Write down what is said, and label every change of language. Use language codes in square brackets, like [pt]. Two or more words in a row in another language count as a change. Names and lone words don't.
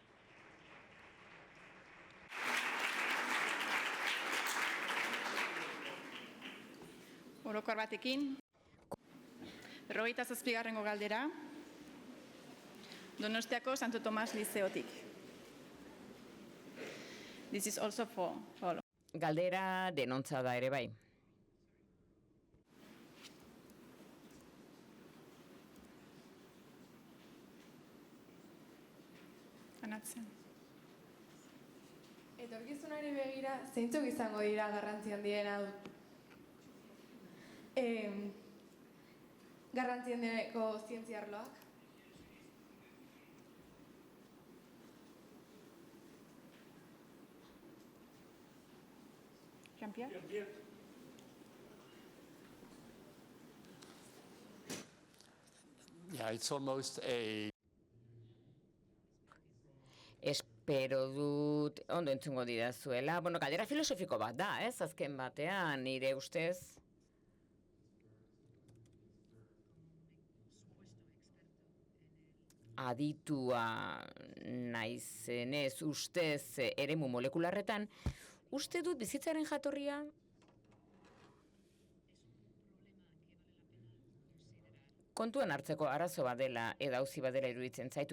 [eu] Orokor batekin. 57. galdera. Donostiako Santo Tomas Lizeotik. [en] This is also for all. [eu] Galdera denontza da ere bai. Anatzen. Etorkizunari begira, zeintzuk izango dira garrantzi handiena garrantzi handieneko zientzia arloak? Jean-Pierre? [en] Yeah, it's almost a... [eu] Espero dut ondo entzungo didazuela. Bueno, galdera filosofiko bat da, ez? Azken batean, nire ustez. Aditua naizenez ustez eremu molekularretan, uste dut bizitzaren jatorria kontuan hartzeko arazo bat dela edo auzi bat dela iruditzen zait.